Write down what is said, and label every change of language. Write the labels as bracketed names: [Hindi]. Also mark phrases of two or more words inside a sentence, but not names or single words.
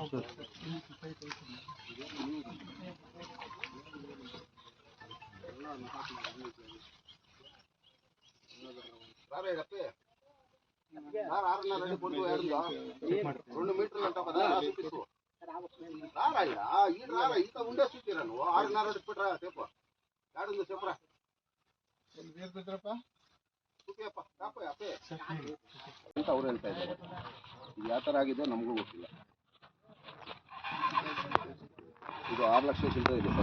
[Telugu] రెండు మీటర్లు అంటావు కదా చూపిస్తూ రారా ఈ రారా ఇంత ఉండే చూపిరా నువ్వు 6:30 పెట్టరా చెప్పు ఏడుందో చెప్పురా [Kannada] ಅಂತ ಅವ್ರು ಹೇಳ್ತಾ ಇದ್ದಾರೆ. ಇದು ಯಾವ ಥರ ಆಗಿದೆ ನಮಗೂ ಗೊತ್ತಿಲ್ಲ. ಇದು 6 ಲಕ್ಷಕ್ಕಿಂತ ಇದೆ ಸರ್.